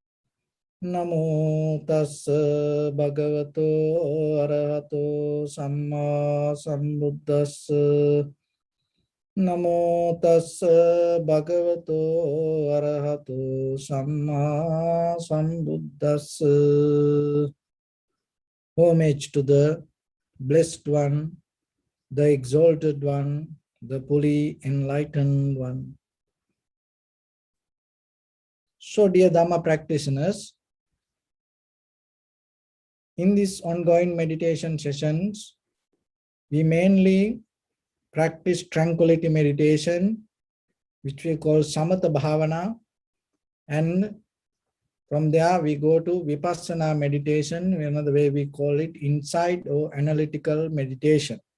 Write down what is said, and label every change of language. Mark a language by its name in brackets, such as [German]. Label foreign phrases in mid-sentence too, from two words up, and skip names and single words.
[Pali] Namo tassa bhagavato arahato samma sambuddhassa. Namo tassa bhagavato arahato samma sambuddhassa. [English] Homage to the Blessed One, the Exalted One, the fully enlightened One. So, dear Dhamma practitioners, in these ongoing meditation sessions, we mainly practice tranquility meditation, which we call [Pali] Samatha Bhavana, [English] and from there we go to Vipassana meditation, another way we call it insight or analytical meditation.